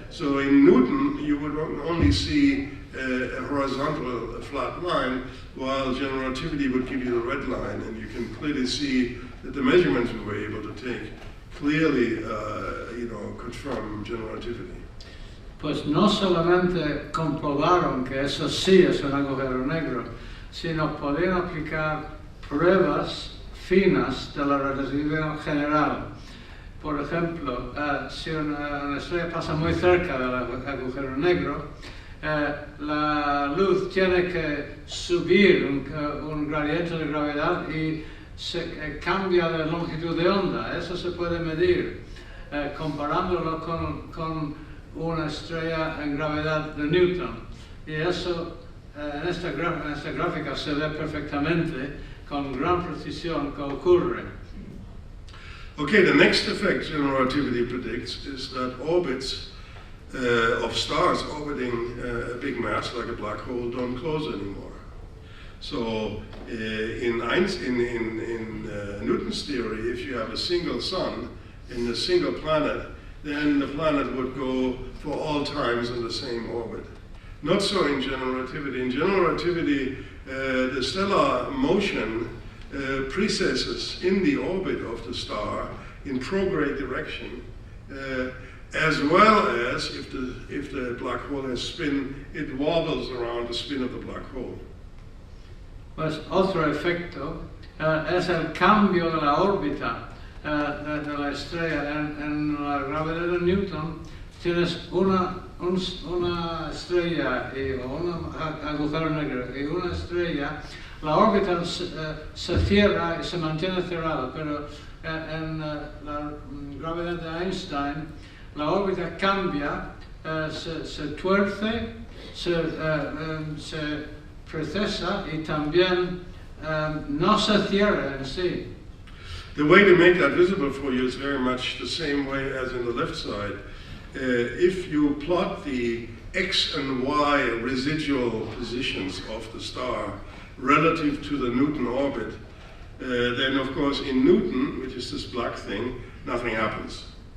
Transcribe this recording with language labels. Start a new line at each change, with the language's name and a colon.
English: So in Newton, you would only see a horizontal flat line, while general relativity would give you the red line, and you can clearly see that the measurements we were able to take clearly, confirm general relativity.
Spanish: Pues no solamente comprobaron que eso sí es un agujero negro, sino podían aplicar pruebas finas de la relatividad general. Por ejemplo, si una estrella pasa muy cerca del agujero negro, la luz tiene que subir un gradiente de gravedad y se cambia de longitud de onda. Eso se puede medir comparándolo con una estrella en gravedad de Newton. Y eso en esta gráfica se ve perfectamente con gran precisión que ocurre.
English: Okay, the next effect general relativity predicts is that orbits of stars orbiting a big mass like a black hole don't close anymore. So in Newton's theory, if you have a single sun and a single planet, then the planet would go for all times in the same orbit. Not so in general relativity. In general relativity, the stellar motion precesses in the orbit of the star in prograde direction, as well as if the black hole has spin, it wobbles around the spin of the black hole.
Spanish: Pues otro efecto es el cambio de la órbita de la estrella. En la gravedad de Newton tienes una estrella o un agujero negro y una estrella. La órbita se cierra y se mantiene cerrada, pero en la gravedad de Einstein la órbita cambia, se tuerce, se precesa y también no se cierra en sí.
English: The way to make that visible for you is very much the same way as in the left side. If you plot the X and Y residual positions of the star relative to the Newton orbit, then of course in Newton, which is this black thing, nothing happens.